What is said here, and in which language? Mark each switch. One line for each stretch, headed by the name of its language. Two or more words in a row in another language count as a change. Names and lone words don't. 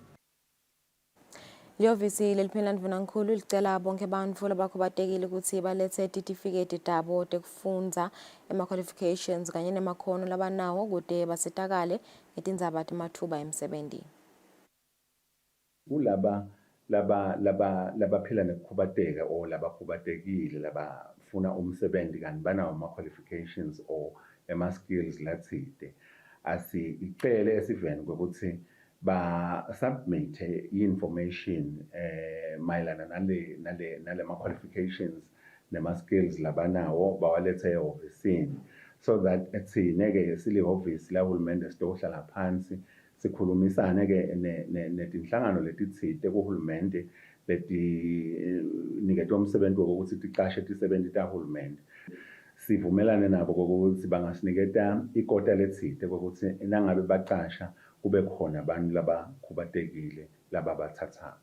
Swati: Lihhovisi leliphini Ndvunankhulu licela bonke bantfu labakhubatekile ukuthi balethe titifiketi tabo tekufundza ema-qualifications kanye nemakhono labanawo kude basitakale ngetindzaba tematfuba emsebenti. Kulaba labaphila nekukhubateka or labakhubatekile labafuna umsebenzi kanti banawo ama-qualifications or ama-skills latsite, asicele esiveni kokuthi ba-submit i-information mayelana nale ma-qualifications nema-skills labanawo bawalethe ehhovisini
English: so that
Swati: thine-ke silihhovisi lahulumende sitohlala phansi sikhulumisane-ke netinhlangano letitsite kuhulumende letiniketwe umsebenzi wokuthi ticashe tisebenti tahulumende. Sivumelane nabo kokuthi bangasiniketa ikota letsite kokuthi nangabe bacasha kube khona abantu labakhubatekile lababathathako.